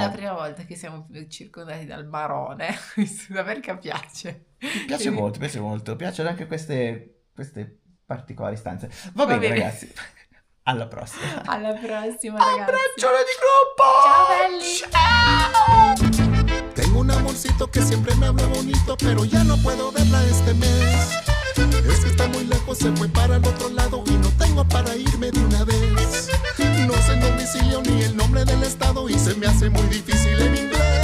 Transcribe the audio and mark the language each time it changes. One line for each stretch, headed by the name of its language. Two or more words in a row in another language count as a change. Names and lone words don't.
Italian: è la prima volta che siamo circondati dal Marone. Perché piace. Piace molto. Piacciono anche queste particolari stanze. Va bene ragazzi. Alla prossima. Alla prossima, ragazzi. Abbraccione di gruppo. Ciao belli. Ciao.
Spanish: Tengo un amorcito que siempre me habla bonito, pero ya no puedo verla este mes. Es que está muy lejos, se fue para el otro lado y no tengo para irme de una vez. No sé el domicilio ni el nombre del estado y se me hace muy difícil en inglés.